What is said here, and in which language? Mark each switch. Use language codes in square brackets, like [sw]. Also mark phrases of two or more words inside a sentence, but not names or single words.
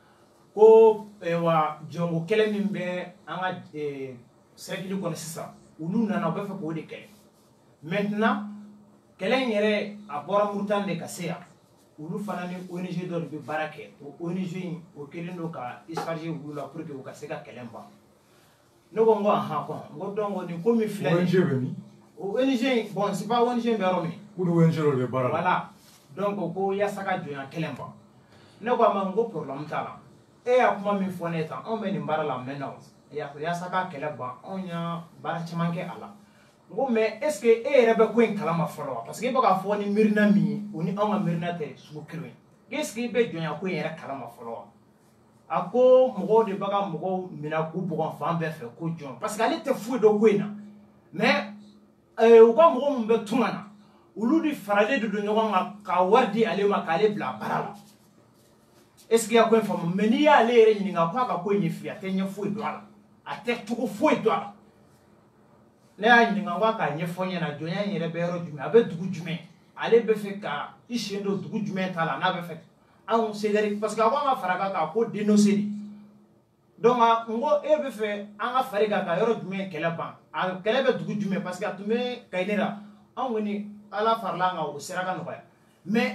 [bm] ko wa jɔnko kɛlɛ min bɛ an ka cercle kɔnɔ sisan olu nana u bɛ fɛ k'o de kɛlɛ maintenant kɛlɛ in yɛrɛ a bɔra Murutani de ka se yan olu fana ni ONG dɔ de bɛ baara kɛ o ONG in o kɛlen don ka charger olu la [fr] pour que [bm] u ka se ka kɛlɛ ban ne ko n ko ahan kɔn n ko donc nin ko min filɛ ONG bɛ min o ONG bon [fr] c'est pas [bm] ONG bɛ yɔrɔ min ko ni ONG dɔ de bɛ baara la [fr] voilà donc [bm] ko yaasa ka jɔnya kɛlɛ ban ne ko a ma n ko problème t'a la e y'a kuma min fɔ ne tan anw bɛ nin baara la maintenant yaasa ka kɛlɛ ban anw y'a baara caman kɛ a la n ko [fr] mais est ce que [bm] e yɛrɛ bɛ ko in kalama fɔlɔ wa [fr] parce que [bm] e bɛ k'a fɔ ni miirina min ye o ni anw ka miirina tɛ sugu kelen ye [fr] est ce que [bm] i bɛ jɔnya ko in yɛrɛ kalama fɔlɔ wa a ko mɔgɔw de bɛ ka mɔgɔw minɛ k'u bugɔ fan bɛɛ fɛ ko jɔn [fr] parce que [bm] ale tɛ foyi dɔn ko in na mais u ka mɔgɔ min bɛ tunga na olu de faralen de don ɲɔgɔn kan ka wari di ale ma k'ale bila baara la [fr] est ce que [bm] i y'a ko in faamu mais n'i y'ale yɛrɛ ɲininka k'a ka ko in ɲɛf'i ye a tɛ ɲɛ foyi dɔn a la a tɛ cogo foyi dɔn a la ne y'a ɲininka k'a k'a ɲɛfɔ n ɲɛna jɔnya in yɛrɛ bɛ yɔrɔ jumɛn a bɛ dugu jumɛn ale bɛ fɛ ka i sen don dugu jumɛn ta la n'a bɛ fɛ anw CDR [fr] parce que [bm] a ko an ka fara kan k'a ko dénoncer de donc n ko e bɛ fɛ an ka fari kan ka yɔrɔ jumɛn kɛlɛ ban a kɛlɛ bɛ dugu jumɛn [fr] parce que [bm] a tun bɛ Kayinera anw kɔni ala farala an kan o sera ka nɔgɔya mais